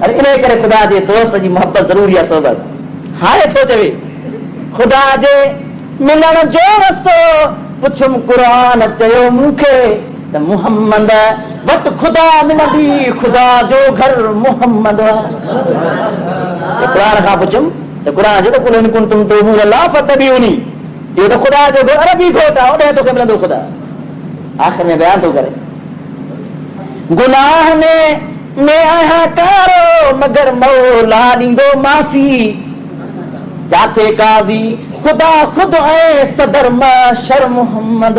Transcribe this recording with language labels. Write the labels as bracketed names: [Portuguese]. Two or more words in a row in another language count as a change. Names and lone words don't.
[Sindhi] अरे इन करे ख़ुदा जे दोस्त जी मोहबत ज़रूरी आहे सोबत। हाणे थो चवे ख़ुदा जे मिलण जो रस्तो पुछुम क़ुरान चयो मूंखे त मुहम्मद वटि ख़ुदा मिलंदी ख़ुदा जो घर मुहम्मद। क़ुरान खां पुछुमि त क़ुरान जो त [Arabic] قل إن كنتم تحبون الله فاتبعوني [Sindhi] इहो त ख़ुदा जो घर अरबी घोट आहे होॾे तोखे मिलंदो ख़ुदा। आख़िर में बयान थो करे गुनाह में आहियां कारो मगर मौला ॾींदो माफ़ी। जाथे काज़ी ख़ुदा ख़ुद ऐं सदर माशर मुहम्मद।